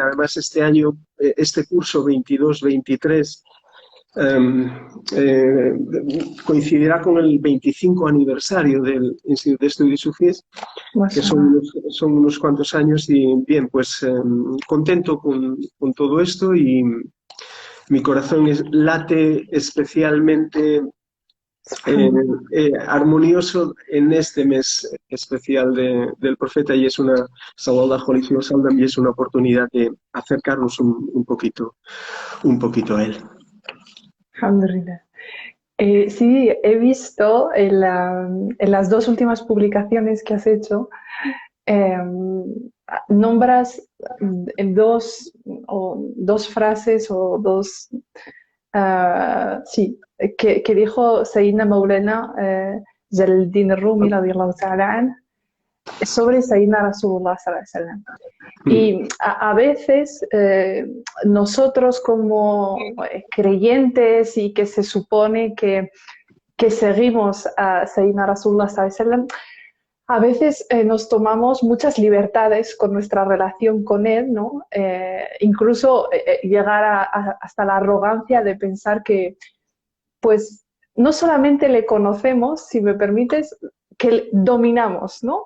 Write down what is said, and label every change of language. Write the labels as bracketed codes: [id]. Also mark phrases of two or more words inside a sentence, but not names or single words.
[es] Además, este año, este curso 22-23, eh, coincidirá con el 25 aniversario del Instituto de Estudios Sufíes, que son unos cuantos años, y bien, pues contento con todo esto, y mi corazón late especialmente armonioso en este mes especial del profeta, y es [ar] صلى الله عليه وسلم, [es] y es una oportunidad de acercarnos un poquito a él. Alhamdulillah. Sí, he visto en las dos últimas publicaciones que has hecho, nombras dos frases o dos, sí, que dijo Sayyidina Maulana Jalaluddin Rumi [ar] رضي الله تعالى عنه, [es] sobre Sayyidina Rasulullah [ar] صلى الله عليه وسلم. [es] Y a veces nosotros como creyentes y que se supone que seguimos a Sayyidina Rasulullah [ar] صلى الله عليه وسلم, [es] a veces nos tomamos muchas libertades con nuestra relación con él, ¿no? Incluso llegar hasta la arrogancia de pensar que, pues, no solamente le conocemos, si me permites, que le dominamos, ¿no?